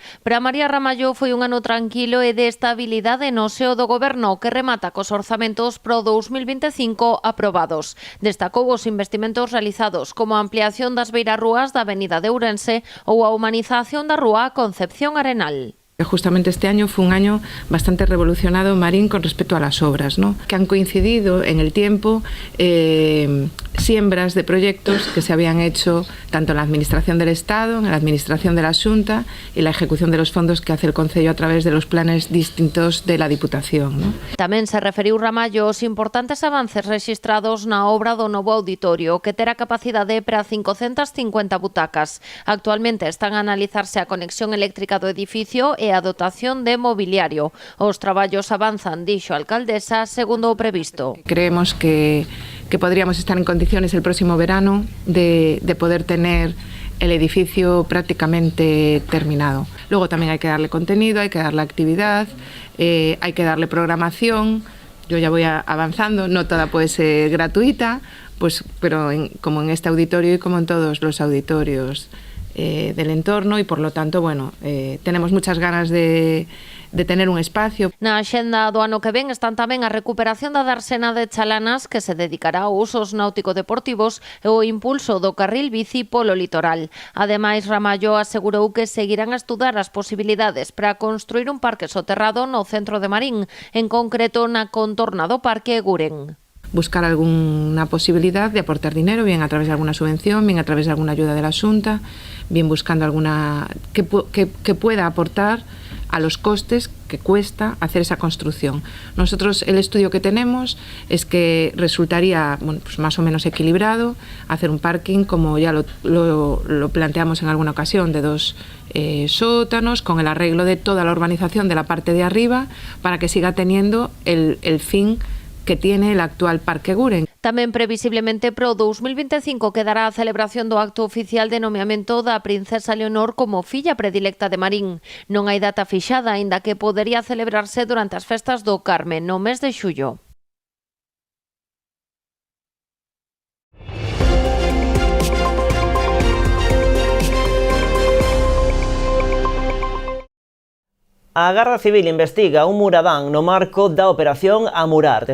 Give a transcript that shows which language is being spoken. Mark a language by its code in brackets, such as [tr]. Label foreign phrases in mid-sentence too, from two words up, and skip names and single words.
[gl] Para María Ramallo foi un ano tranquilo e de estabilidade no seo do goberno, que remata cos orzamentos pro 2025 aprobados. Destacou os investimentos realizados, como a ampliación das beirarrúas da Avenida de Ourense ou a humanización da rúa Concepción Arenal. [es] Justamente este año fue un año bastante revolucionado en Marín con respecto a las obras, ¿no? Que han coincidido en el tiempo siembras de proyectos que se habían hecho tanto en la Administración del Estado, en la Administración de la Xunta y la ejecución de los fondos que hace el Concello a través de los planes distintos de la Diputación, ¿no? [gl] Tamén se referiu Ramallo aos importantes avances rexistrados na obra do novo auditorio, que terá capacidade para 550 butacas. Actualmente están a analizarse a conexión eléctrica do edificio e a dotación de mobiliario. Os traballos avanzan, dixo a alcaldesa, segundo o previsto. [es] Creemos que podríamos estar en condiciones el próximo verano de poder tener el edificio prácticamente terminado. Luego también hay que darle contenido, hay que darle actividad, hay que darle programación. Yo ya voy avanzando, no toda puede ser gratuita, pues, pero como en este auditorio y como en todos los auditorios del entorno, y por lo tanto, bueno, tenemos muchas ganas de tener un espacio. [gl] Na axenda do ano que ven están tamén a recuperación da dársena de Chalanas, que se dedicará a usos náutico-deportivos, e o impulso do carril bici polo litoral. Ademais, Ramallo asegurou que seguirán a estudar as posibilidades para construir un parque soterrado no centro de Marín, en concreto na contorna do Parque Guren. [es] Buscar alguna posibilidad de aportar dinero, bien a través de alguna subvención, bien a través de alguna ayuda de la Xunta, bien buscando alguna que pueda aportar a los costes que cuesta hacer esa construcción. Nosotros, el estudio que tenemos es que resultaría, bueno, pues más o menos equilibrado hacer un parking, como ya lo planteamos en alguna ocasión, de 2 sótanos, con el arreglo de toda la urbanización de la parte de arriba, para que siga teniendo el fin que tiene el actual Parque Guren. [gl] Tamén previsiblemente pro 2025 quedará a celebración do acto oficial de nomeamento da princesa Leonor como filla predilecta de Marín. Non hai data fixada, aínda que podería celebrarse durante as festas do Carme, no mes de xullo. A Garda Civil investiga un muradán no marco da Operación Amurar.